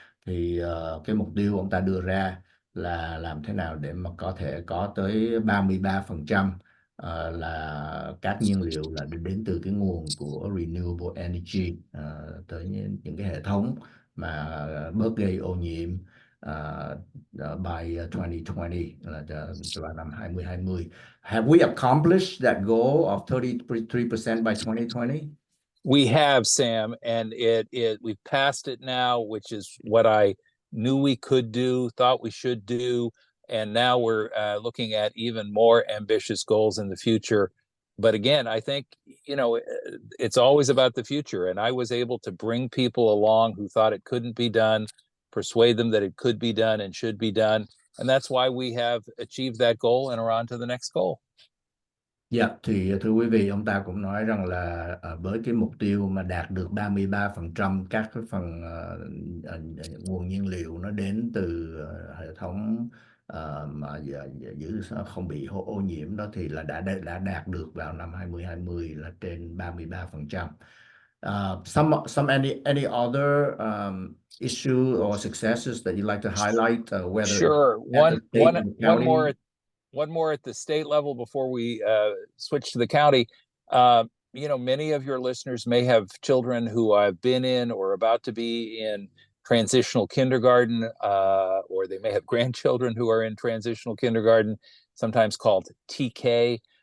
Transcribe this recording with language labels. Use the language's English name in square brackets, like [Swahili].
[Vietnamese] Thì cái mục tiêu ông ta đưa ra là làm thế nào để mà có thể có tới 33% là các nhiên liệu là đến từ cái nguồn của renewable energy, tới những cái hệ thống mà bớt gây ô nhiễm [English] by 2020, [Vietnamese] là vào năm 2020. [English] Have we accomplished that goal of 33% by 2020? We have, Sam, and we've passed it now, which is what I knew we could do, thought we should do, and now we're looking at even more ambitious goals in the future. But again, I think it's always about the future, and I was able to bring people along who thought it couldn't be done, persuade them that it could be done and should be done, and that's why we have achieved that goal and are on to the next goal. [Vietnamese] Dạ, thì thưa quý vị, ông ta cũng nói rằng là với cái mục tiêu mà đạt được 33% các cái phần nguồn nhiên liệu nó đến từ hệ thống mà giữ không bị ô nhiễm đó, thì là đã đạt được vào năm 2020 là trên 33%. [English] Any other issue or successes that you'd like to highlight, whether Sure. at the state and the county? One more at the state level before we switch to the county. Many of your listeners may have children who have been in or about to be in transitional kindergarten, or they may have grandchildren who are in transitional kindergarten, sometimes called TK.